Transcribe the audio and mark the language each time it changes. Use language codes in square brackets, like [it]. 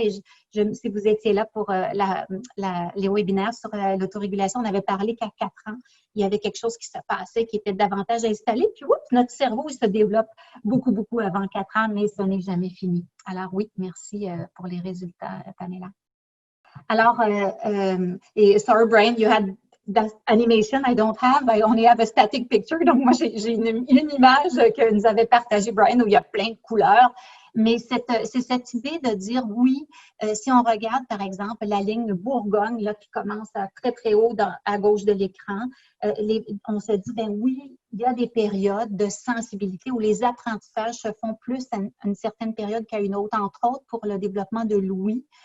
[fr] Et si vous étiez là pour les webinaires sur l'autorégulation, on avait parlé qu'à 4 ans, il y avait quelque chose qui se passait, qui était davantage installé. Puis, oups, notre cerveau, il se développe beaucoup, beaucoup avant 4 ans, mais ce n'est jamais fini. Alors oui, merci pour les résultats, Pamela. [en] Alors, et sorry, Brian, you had that animation. I don't have. I only have a static picture. [fr] Donc, moi, j'ai une image que nous avait partagée Brian où il y a plein de couleurs. Mais c'est cette idée de dire oui, si on regarde, par exemple, la ligne Bourgogne là, qui commence à très, très haut à gauche de l'écran, on se dit, ben oui, il y a des périodes de sensibilité où les apprentissages se font plus à une certaine période qu'à une autre, entre autres pour le développement de l'ouïe.